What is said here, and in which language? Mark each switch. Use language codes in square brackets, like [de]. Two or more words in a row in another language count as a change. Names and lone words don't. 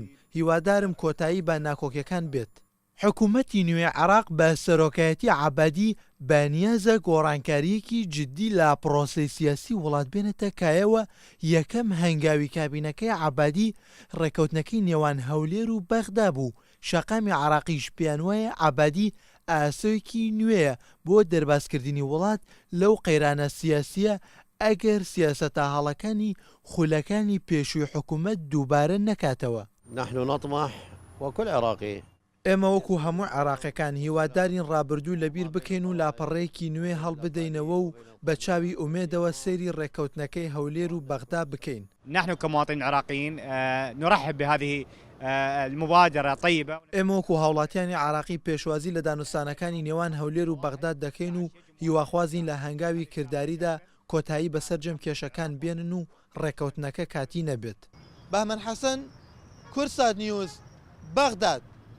[ckb] هیوادارم کۆتایی بە ناکۆکیەکان بێت. حکوومەتی نوێ عێراق بە سەرۆکایەتی عەبادی بەنیازە گۆڕانکاریەکی جددی لە پرۆسەی سیاسی وڵات بێنێتە کایەوە یەکەم هەنگاوی کابینەکەی عەبادی ڕێککەوتنەکەی نێوان هەولێر و بەغدا بوو. شەقامی عێراقیش پێیان وایە عەبادی ئاسۆیەکی نوێیە بۆ دەرباسکردنی وڵات لەو قەیرانە سیاسیە ئەگەر سیاسەتە هەڵەکانی خولەکانی پێشووی حکوومەت دووبارە نەکاتەوە. [ar] نحن نطمح وكل عراقي. [ckb] ئێمە وەکو هەموو عێراقیەکان هیوادارین ڕابردوو لەبیر بکەین و لاپەڕەیەکی نوێ هەڵبدەینەوە و بە چاوی ئومێدەوە سەیری ڕێککەوتنەکەی هەولێر و بەغدا بکەین. [ar] نحن كمواطنين عراقيين نرحب بهذه المبادرة طيبة. [ckb] ئێمە وەکو هاوڵاتیانی عراقی پێشوازی لە دانوستانەکانی نێوان هەولێر و بەغداد دەکەین و هیواخوازین لە هەنگاوی کردداریدا کۆتایی بەسەر جەم کێشەکان بێنن و ڕێککەوتنەکە کاتی نەبێت. بەهمەن حەسەن، کورسات نیوز، بەغداد.